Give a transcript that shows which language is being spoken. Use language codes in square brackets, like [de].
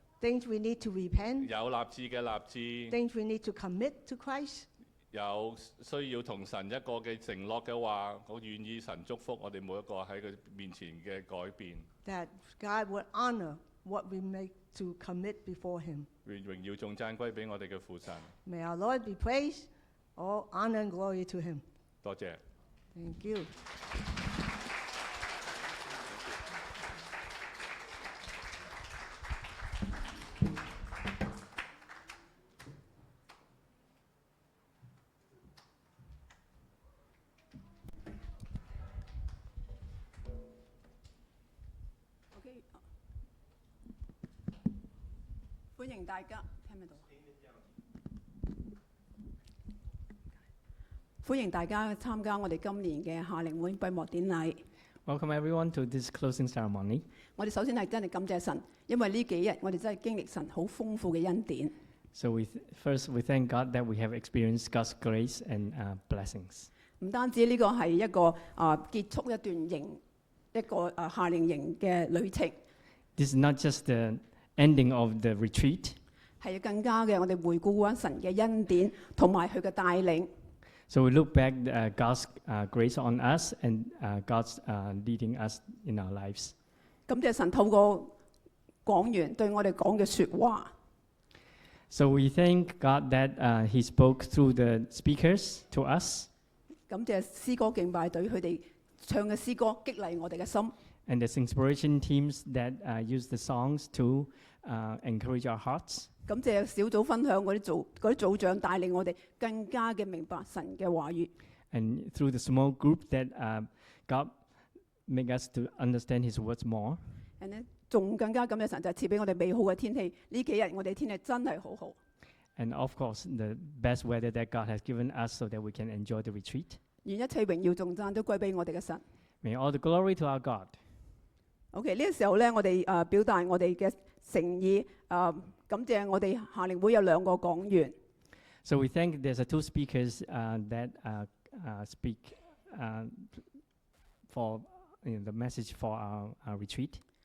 [en] Things we need to repent, [yue] 有立志嘅立志， [en] things we need to commit to Christ, [yue] 有需要同神一個嘅承諾嘅話，我願意神祝福我哋每一個喺佢面前嘅改變。 [en] that God would honor what we make to commit before Him. [yue] 榮耀頌讚歸俾我哋嘅父神。 [en] May our Lord be praised. All honor and glory to Him. [yue] 多謝。 [en] Thank you. [yue] OK， 歡迎大家，聽唔聽到？歡迎大家參加我哋今年嘅夏令會閉幕典禮。 [en] Welcome everyone to this closing ceremony. [yue] 我哋首先係真係感謝神，因為呢幾日我哋真係經歷神好豐富嘅恩典。 [en] So first we thank God that we have experienced God's grace and blessings. [yue] 唔單止呢個係一個結束一段營一個夏令營嘅旅程， [en] This is not just the ending of the retreat. [yue] 係更加嘅我哋回顧翻神嘅恩典同埋佢嘅帶領。 [en] So we look back God's grace on us and God's leading us in our lives. [yue] 感謝神透過講員對我哋講嘅説話。 [en] So we thank God that He spoke through the speakers to us. [yue] 感謝詩歌敬拜隊佢哋唱嘅詩歌激勵我哋嘅心。 [en] And there's inspiration teams that use the songs to encourage our hearts. [yue] 感謝小組分享嗰啲組長帶領我哋更加嘅明白神嘅話語。 [en] And through the small group that God make us to understand His words more. [yue] 仲更加感謝神就係賜俾我哋美好嘅天氣。呢幾日我哋天氣真係好好。 [en] And of course, the best weather that God has given us so that we can enjoy the retreat. [yue] 願一切榮耀頌讚都歸俾我哋嘅神。 [en] May all the glory to our God. [yue] OK， 呢個時候咧，我哋表達我哋嘅誠意，感謝我哋夏令會有兩個講員。 [en] So we thank there's two speakers that speak for the message for our retreat.